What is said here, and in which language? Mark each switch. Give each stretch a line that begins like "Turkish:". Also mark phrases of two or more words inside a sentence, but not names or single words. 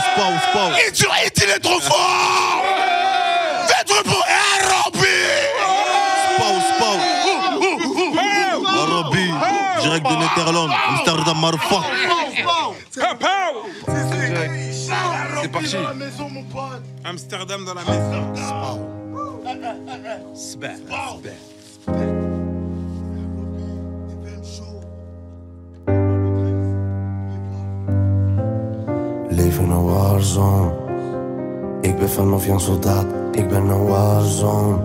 French: Il est trop fort. Faites pour Robbie. Pause. Robbie. Direct de Netherlands. Amsterdam, Marfa. C'est parti. Amsterdam dans la maison.
Dutch: Leef in een warzone. Ik ben vanaf jong soldaat, ik ben een warzone.